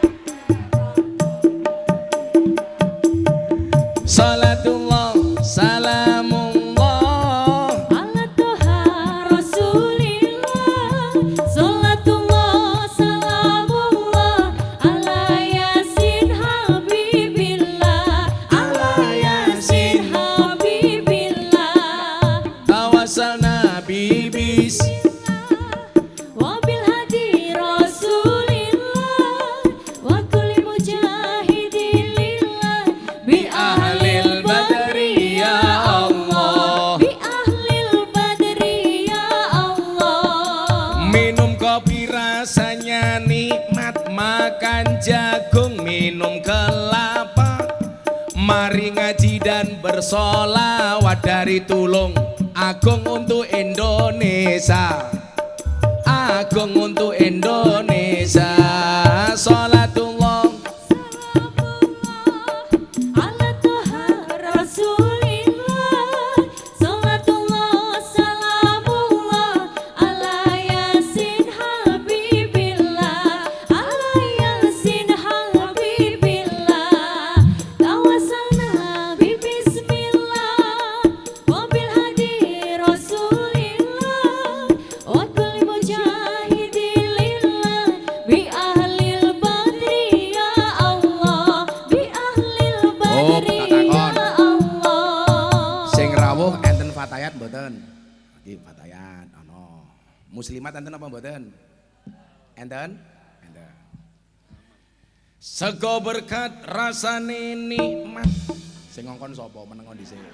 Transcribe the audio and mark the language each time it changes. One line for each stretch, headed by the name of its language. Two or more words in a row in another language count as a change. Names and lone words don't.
Arabic: صلاة الله سلام الله على طه رسول الله، صلاة الله سلام الله على يس حبيب الله، على يس حبيب الله. توسلنا ببس وبالهادي رسول الله وكل مجاهد لله بأهل البدر يا الله، بأهل البدر يا الله.
Indonesian: Minum kopi rasanya nikmat, makan jagung minum kelapa, mari ngaji dan bersolawat dari Tulung Agung untuk Indonesia, agung untuk Indonesia.
Arabic: صلاة الله على طه رسول الله، صلاة الله سلام الله على يس حبيب الله، على يس حبيب الله. توسلنا ببسم الله وبالهادي رسول الله وكل مجاهد لله بأهل البدر يا الله، بأهل البدر يا الله.
Javanese: Sing rawuh enten fatayat mboten? Nggih fatayat ana. Muslimat enten apa mboten? Enten? Enten. Sego berkat rasane nikmat. Sing ngongkon sapa menengon dhisik?